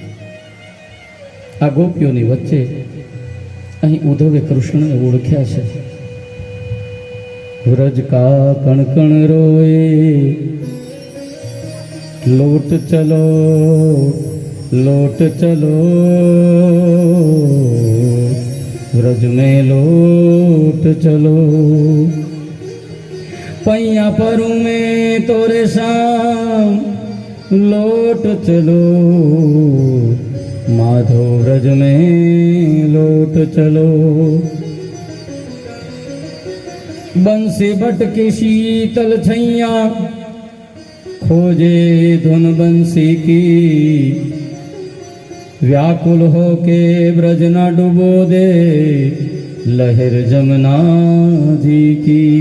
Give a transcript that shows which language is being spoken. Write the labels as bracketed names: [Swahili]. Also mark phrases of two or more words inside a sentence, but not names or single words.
[Gujarati] આ ગોપીઓની વચ્ચે અહીં ઉદ્ધવે કૃષ્ણને ઓળખ્યા છે. [Hindi] व्रज का कण कण रोए, लोट चलो लोट चलो, व्रज में लोट चलो, पैया परू में तोरे शाम लोट चलो, माधो व्रज में लोट चलो. बंसी बट के शीतल छैया खोजे धुन बंसी की, व्याकुल हो के ब्रज ना डूबो दे लहर जमुना जी की.